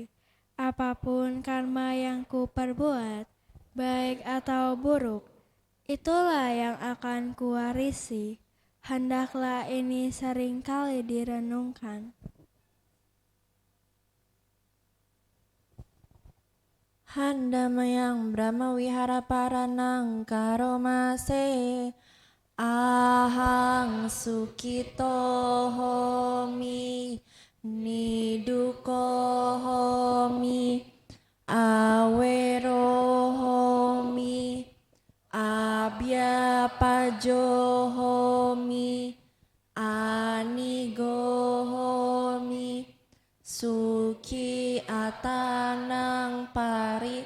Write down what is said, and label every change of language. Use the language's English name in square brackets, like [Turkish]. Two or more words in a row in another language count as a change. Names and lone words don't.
[Indonesian] Apapun karma yang kuperbuat, baik atau buruk, itulah yang akan kuwarisi. Hendaklah ini seringkali direnungkan. [Pali] Handamayang Brahma Wihara Paranang Karomase Ahang Sukito Homi Niduko Homi Awero Homi Abya Pajo Homi Anigo Homi Suki atanang pari